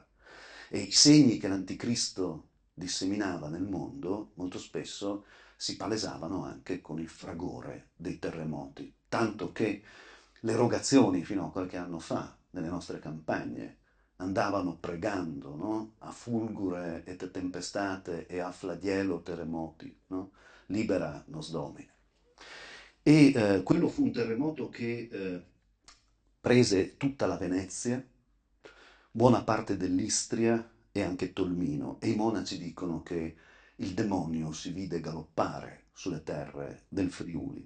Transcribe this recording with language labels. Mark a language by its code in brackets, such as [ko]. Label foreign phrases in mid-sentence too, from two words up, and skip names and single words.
[it] E i segni che l'Anticristo disseminava nel mondo molto spesso si palesavano anche con il fragore dei terremoti, tanto che le erogazioni fino a qualche anno fa nelle nostre campagne andavano pregando, no? [la] A fulgure et tempestate e a flagelo terremoti, no? Libera nos Domine. [it] E quello fu un terremoto che prese tutta la Venezia, buona parte dell'Istria e anche Tolmino, e i monaci dicono che il demonio si vide galoppare sulle terre del Friuli.